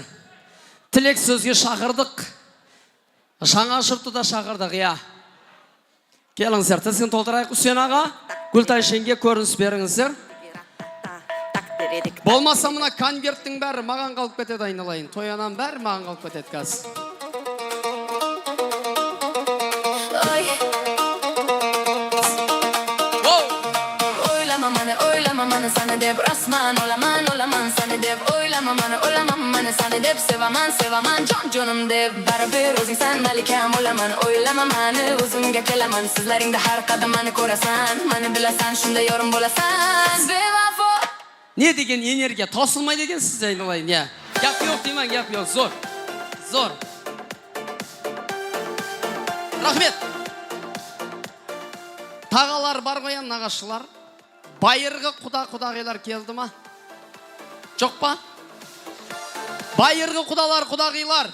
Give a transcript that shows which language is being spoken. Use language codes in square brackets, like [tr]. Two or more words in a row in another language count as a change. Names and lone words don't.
[kk] Тілек сөзге шақырдық. Жаңа жұртты да шақырдық, иә. Келіңіздер, тізгін толтырайық. Үсен аға, Гүлтай жеңге көрініс беріңіздер. Болмаса мына конверттің бәрі маған қалып кетеді, айналайын. Тоянан бәрі маған қалып кетеді қазір. [uz] Olamam sana deb rasman olaman sana deb oylamam sana deb sevaman jonim deb baribir o'zing san malikam olaman o'ylamam o'zimga kelaman sizlaringda har qadam meni ko'rasan meni bilasan shunda yorim bo'lasan bevafo. [kk] Ne деген энергия тосылмайды екен сізде, айналайын, иә. Гәп жоқ деймін, гәп жоқ, зор. Рахмет. Тағалар бар қоян, нағашылар. Байырғы құдағилар келді ма? Жоқ па? Байырғы құдағилар.